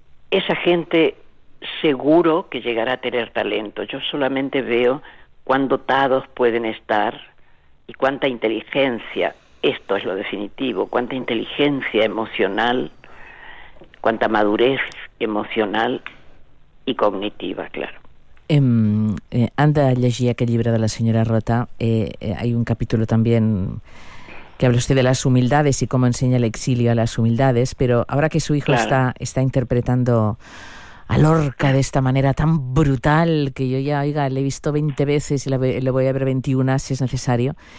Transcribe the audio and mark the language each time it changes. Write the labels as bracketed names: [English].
[Spanish] Esa gente seguro que llegará a tener talento. Yo solamente veo cuán dotados pueden estar y cuánta inteligencia, esto es lo definitivo, cuánta inteligencia emocional, cuánta madurez emocional y cognitiva, claro. [Catalan] Han de llegir aquest llibre de la senyora Rota. [Spanish] Hay un capítulo también que habla usted de las humildades y cómo enseña el exilio a las humildades, pero ahora que su hijo claro. está interpretando a Lorca de esta manera tan brutal, que yo ya, oiga, le he visto 20 veces y le voy a ver 21 si es necesario.